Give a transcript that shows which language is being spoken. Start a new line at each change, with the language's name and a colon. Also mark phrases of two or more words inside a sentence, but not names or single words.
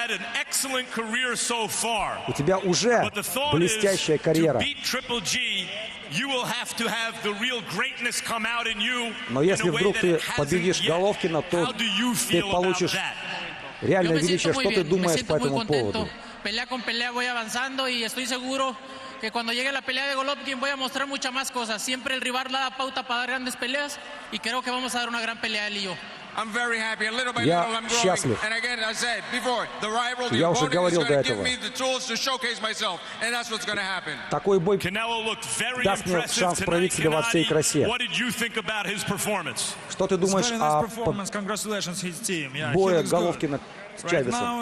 Russian: У тебя уже блестящая карьера. Но если вдруг ты победишь Головкина, то ты получишь реальное величие. Что ты думаешь по этому поводу?
Spanish: Que cuando llegue la pelea de Golovkin voy a mostrar muchas más cosas. Siempre el rival da pauta para dar grandes peleas y creo que vamos a dar una gran pelea él y yo.
Russian: Я счастлив. Я уже говорил до этого. Такой бой даст мне шанс проявить себя во всей красе. Что ты думаешь о бое Головкина с Чавесом?